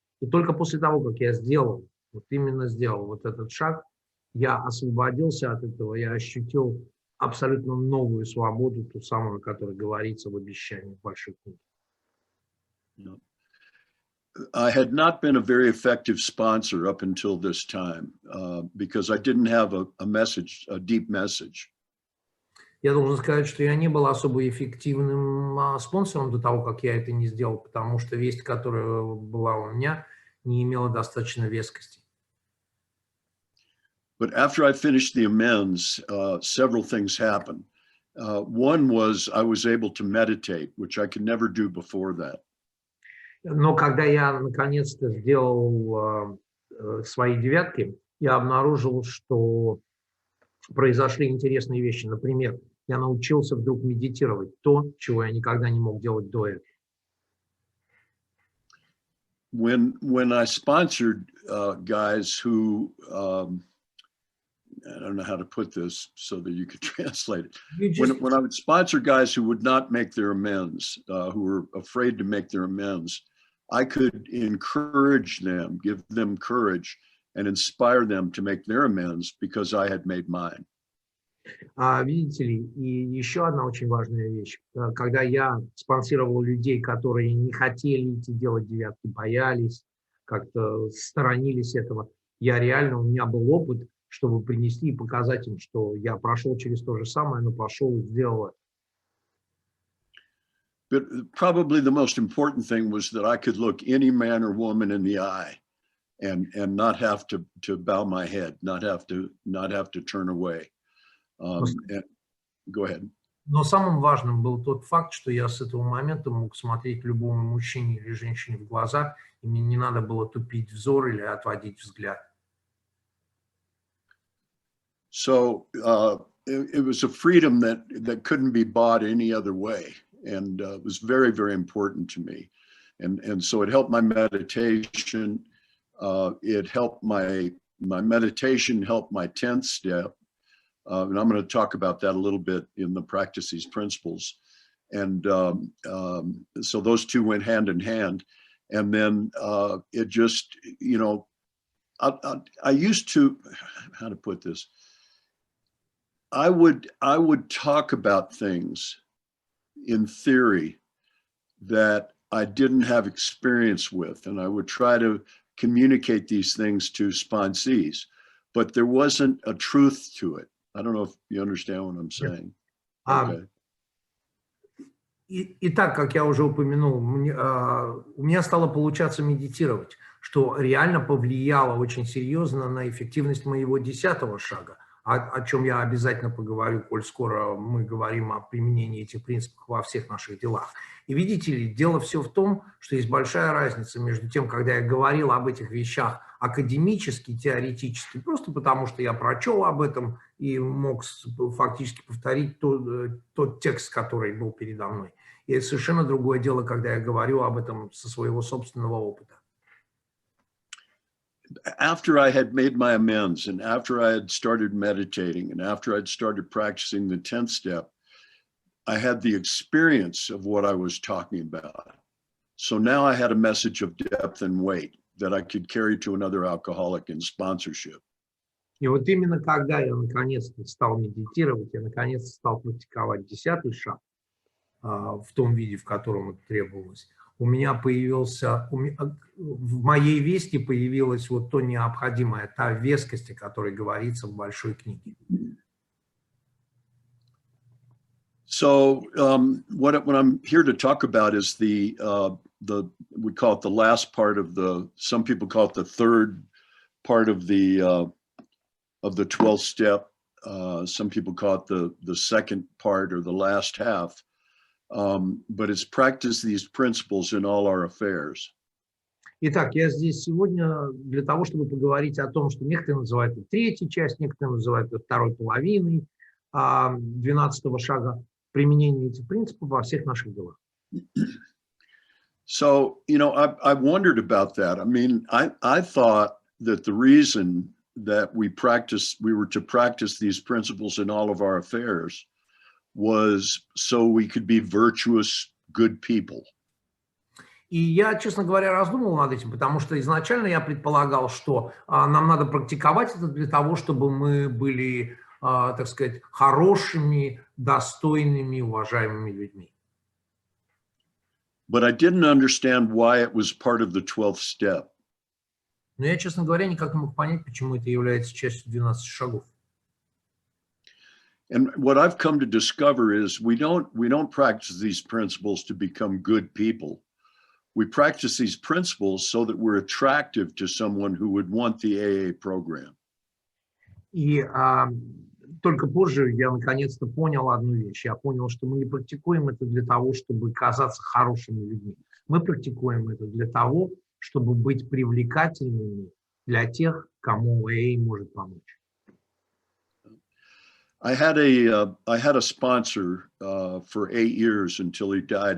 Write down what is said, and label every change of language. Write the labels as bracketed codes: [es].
[ru] И только после того, как я сделал вот этот шаг, я освободился от этого, я ощутил абсолютно новую свободу, ту самую, о которой говорится в обещании в большой книге. [en] I had not been a very effective sponsor up until this time because I didn't have a message, a deep message. [ru] Я должен сказать, что я не был особо эффективным спонсором до того, как я это не сделал, потому что весть, которая была у меня, не имела достаточно вескости. [en] But after I finished the amends, several things happened. One was I was able to meditate, which I could never do before that. [ru] Но когда я наконец-то сделал свои девятки, я обнаружил, что произошли интересные вещи. Например, я научился вдруг медитировать, то, чего я никогда не мог делать до этого. [en] When I sponsored guys who, I don't know how to put this so that you could translate it. When I would sponsor guys who would not make their amends, who were afraid to make their amends, I could encourage them, give them courage, and inspire them to make their amends because I had made mine. [ru] Видите ли, и еще одна очень важная вещь. Когда я спонсировал людей, которые не хотели идти делать девятки, боялись, как-то сторонились этого, у меня был опыт, чтобы принести и показать им, что я прошел через то же самое, но пошел и сделал это. [en] But probably the most important thing was that I could look any man or woman in the eye and not have to bow my head, not have to turn away. Go ahead. [ru] Но самым важным был тот факт, что я с этого момента мог смотреть любому мужчине или женщине в глаза, и мне не надо было тупить взор или отводить взгляд. [en] So it was a freedom that couldn't be bought any other way. And it was very, very important to me. And so it helped my meditation. It helped my meditation, helped my 10th step. And I'm going to talk about that a little bit in the Practice These Principles. And so those two went hand in hand. And then it just, you know, I used to, how to put this, I would talk about things in theory that I didn't have experience with, and I would try to communicate these things to sponsees, but there wasn't a truth to it. I don't know if you understand what I'm saying. Okay. [ru] Итак, как я уже упомянул, у меня стало получаться медитировать, что реально повлияло очень серьезно на эффективность моего 10-го шага, о чем я обязательно поговорю, коль скоро мы говорим о применении этих принципов во всех наших делах. И видите ли, дело все в том, что есть большая разница между тем, когда я говорил об этих вещах академически, теоретически, просто потому что я прочел об этом и мог фактически повторить тот текст, который был передо мной. И это совершенно другое дело, когда я говорю об этом со своего собственного опыта. [en] After I had made my amends, and after I had started meditating, and after I'd started practicing the 10th step, I had the experience of what I was talking about. So now I had a message of depth and weight that I could carry to another alcoholic in sponsorship. [ru] И вот именно когда я наконец-то стал медитировать, я наконец-то стал практиковать 10-й шаг в том виде, в котором это требовалось, у меня появился, в моей вести появилась вот то необходимое, та вескость, о которой говорится в большой книге. [en] So what I'm here to talk about is we call it the last part of some people call it the third part of the 12th step. Some people call it the second part or the last half. But it's practice these principles in all our affairs. [ru] Итак, я здесь сегодня для того, чтобы поговорить о том, что некоторые называют это третьей частью, некоторые называют это второй половиной 12-го шага, применение этих принципов во всех наших делах. [en] So, you know, I wondered about that. I mean, I thought that the reason that we were to practice these principles in all of our affairs was so we could be virtuous, good people. [ru] И я, честно говоря, раздумывал над этим, потому что изначально я предполагал, что нам надо практиковать это для того, чтобы мы были, так сказать, хорошими, достойными, уважаемыми людьми. [en] But I didn't understand why it was part of the 12th step. [ru] Но я, честно говоря, никак не мог понять, почему это является частью 12 шагов. [en] And what I've come to discover is we don't practice these principles to become good people. We practice these principles so that we're attractive to someone who would want the AA program. [ru] И только позже я наконец-то понял одну вещь. Я понял, что мы не практикуем это для того, чтобы казаться хорошими людьми. Мы практикуем это для того, чтобы быть привлекательными для тех, кому AA может помочь. [en] I had a sponsor for 8 years until he died.